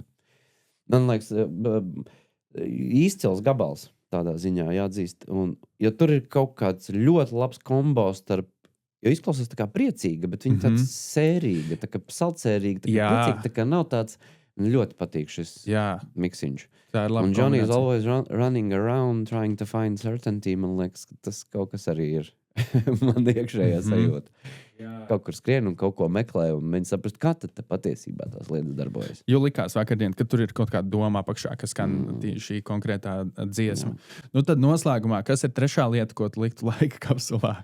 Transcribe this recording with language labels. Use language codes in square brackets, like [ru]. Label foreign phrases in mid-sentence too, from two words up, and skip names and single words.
[lv] Man liekas, izcils gabals tādā ziņā jāatzīst. Jo tur ir kaut kāds ļoti labs kombo starp, jo izklausās tā kā priecīga, bet viņa tāds sērīga, tā kā saldsērīga, tā kā priecīga, tā kā nav tāds Ļoti patīk šis miksiņš. Tā ir laba un [en] Johnny is [lv] kombinācija. [en] always running around trying to find certainty. [lv] Man liekas, ka tas kaut kas arī ir man iekšējā sajūta. Kaut kur skrien un kaut ko meklē, un viņi saprast, kā tad patiesībā tās lietas darbojas. Jo likās vakardien, ka tur ir kaut kāda doma apakšā, kas skan šī konkrētā dziesma. Nu tad noslēgumā, kas ir trešā lieta, ko tu liktu laika kapsulā?